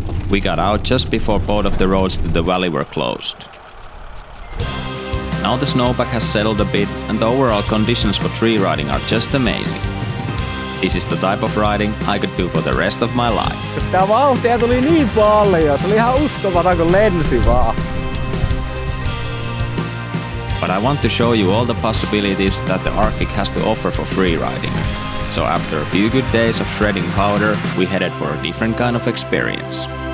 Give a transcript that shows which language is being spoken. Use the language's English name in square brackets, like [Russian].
[English] We got out just before both of the roads to the valley were closed. Now the snowpack has settled a bit and the overall conditions for tree riding are just amazing. This is the type of riding I could do for the rest of my life. [Finnish] Sitä vauhtia tuli niin paljon, se oli ihan uskomaton kun lensi vaan. [English] But I want to show you all the possibilities that the Arctic has to offer for freeriding. So after a few good days of shredding powder, we headed for a different kind of experience.